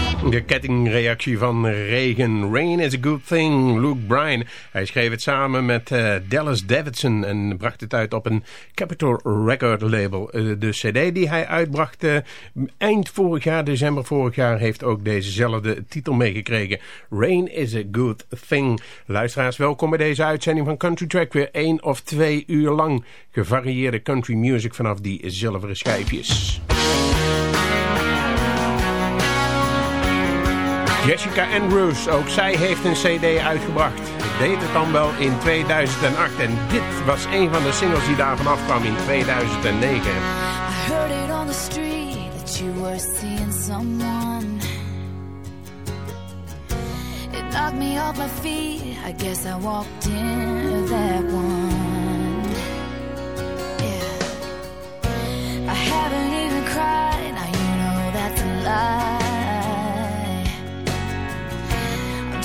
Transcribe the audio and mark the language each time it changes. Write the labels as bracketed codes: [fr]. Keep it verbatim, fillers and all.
[nl] De kettingreactie van regen. [en] Rain is a good thing, Luke Bryan. [nl] Hij schreef het samen met uh, Dallas Davidson en bracht het uit op een Capitol Record label. Uh, de cd die hij uitbracht uh, eind vorig jaar, december vorig jaar, heeft ook dezezelfde titel meegekregen. [en] Rain is a good thing. [nl] Luisteraars, welkom bij deze uitzending van Country Track. Weer één of twee uur lang gevarieerde country music vanaf die zilveren schijfjes. Jessica Andrews, ook zij heeft een cd uitgebracht. Deed het dan wel in tweeduizend acht. En dit was een van de singles die daarvan afkwam in tweeduizend negen. [en] I heard it on the street that you were seeing someone. It knocked me off my feet, I guess I walked into that one. Yeah. I haven't even cried, now you know that's a lie.